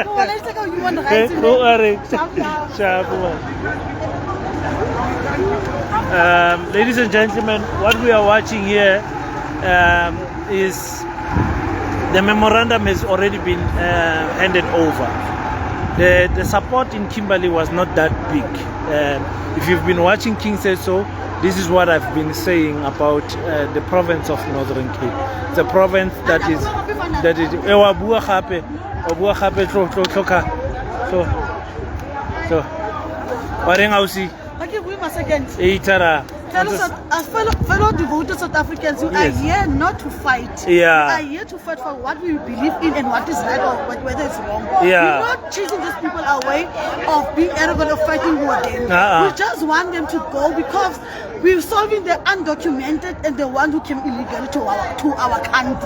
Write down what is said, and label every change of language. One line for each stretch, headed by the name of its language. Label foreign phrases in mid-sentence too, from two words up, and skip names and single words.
English: Ladies and gentlemen, what we are watching here is the memorandum has already been handed over. The support in Kimberley was not that big. If you've been watching King Says So, this is what I've been saying about the province of Northern Cape. It's a province that is
Tswana: Ewa bua gape, o bua gape tloka. So wa reng ausi
English: Okay, wait a second.
Tswana: e tara.
English: Fellow devoted South Africans, you Yes. are here not to fight. Yeah. We are here to fight for what we believe in and what is right or whether it's wrong. Yeah. We're not chasing these people away of being arrogant or fighting with them. We just want them to go because we're solving the undocumented and the one who came illegally to our country.